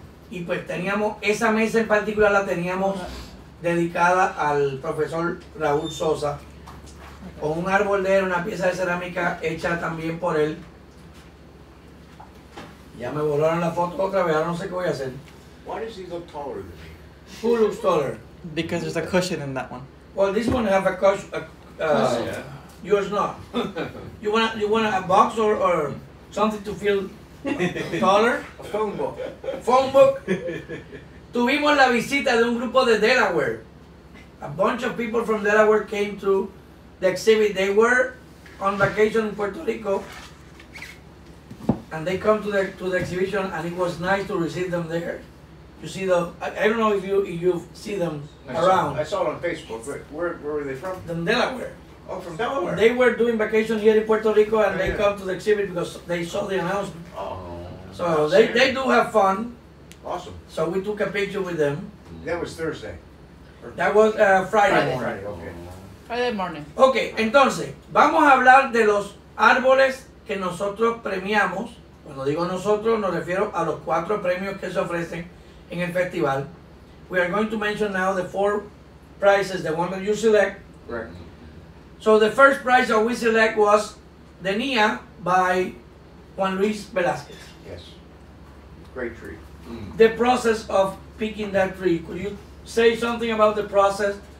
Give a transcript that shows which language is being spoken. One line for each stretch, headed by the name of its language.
Spanish: Y pues teníamos esa mesa en particular, la teníamos dedicada al profesor Raúl Sosa. o un árbol de él, una pieza de cerámica hecha también por él. Ya me volaron la foto otra vez, ahora no sé qué voy a hacer.
English: Why does he look taller than me? Who looks taller? Because there's a cushion in that one. Well, this one have a cushion. Yeah. Yours not. You want a box or something to feel taller? A phone book. Phone book.
Spanish: Tuvimos la visita de un grupo de Delaware.
English: A bunch of people from Delaware came to the exhibit. They were on vacation in Puerto Rico, and they come to the exhibition, and it was nice to receive them there. You see I don't know if you see them around. I saw it on Facebook. Where were they from? From Delaware. Oh, from Delaware. They were doing vacation here in Puerto Rico, and they Yeah. come to the exhibit because they saw the announcement. Oh, So they do have fun. awesome. So we took a picture with them. That was Thursday. That was Friday morning. Friday, okay. Friday morning.
Spanish: Ok, entonces, vamos a hablar de los árboles que nosotros premiamos. Cuando digo nosotros, nos refiero a los 4 premios que se ofrecen en el festival.
English: We are going to mention now the 4 prizes, the one that you select. Correct. So the first prize that we select was the Nia by Juan Luis Velázquez. Yes. Great tree. The process of picking that tree. Could you say something about the process?